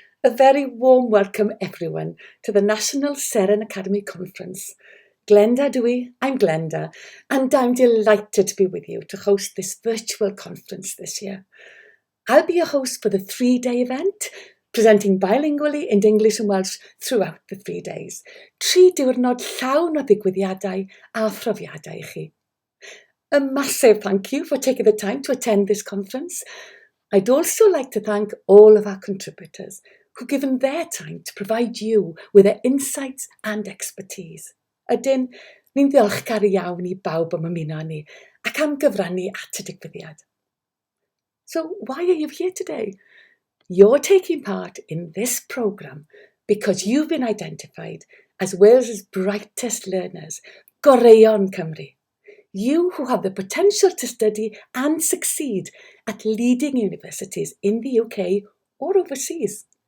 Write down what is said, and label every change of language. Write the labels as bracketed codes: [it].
[en] A very warm welcome everyone to the National Seren Academy Conference. Glenda Dwi, I'm Glenda, and I'm delighted to be with you to host this virtual conference this year. I'll be your host for the 3-day event, presenting bilingually in English and Welsh throughout the 3 days. [cy] 3 diwrnod llawn o ddigwyddiadau a phrofiadau I chi. [en] A massive thank you for taking the time to attend this conference. I'd also like to thank all of our contributors who've given their time to provide you with their insights and expertise. [cy] Ydyn, ni'n ddiolchgar iawn I bawb am ymuno ni ac am gyfrannu at y digwyddiad. [en] So why are you here today? You're taking part in this programme because you've been identified as Wales's brightest learners, [cy] Goreion Cymru. [en] You who have the potential to study and succeed at leading universities in the UK or overseas.